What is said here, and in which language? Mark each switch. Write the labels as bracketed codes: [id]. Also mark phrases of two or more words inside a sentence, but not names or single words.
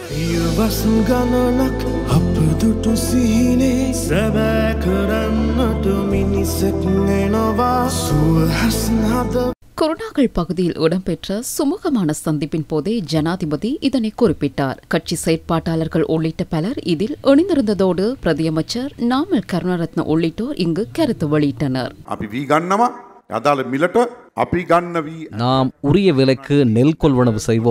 [si] වසන් ගණනක් අප දුටු සිහිනේ සැබෑ කරන්නට මිනිසෙක් එනවා සුවහසන හද. [ta] கொரோனாக்கள் பகுதியில் இடம்பெற்ற சுமூகமான சந்திப்பின் போதே ஜனாதிபதி இதனை குறிப்பிட்டார். கட்சி செயற்பாட்டாளர்கள் உள்ளிட்ட பலர் இதில் இணைந்திருந்ததோடு பிரதியமைச்சர் நாமல் கருணாரத்ன உள்ளிட்டோர் இங்கு கருத்து வெளியிட்டனர். நாம் உரிய விலைக்கு நெல் கொள்வனவு செய்வோம்.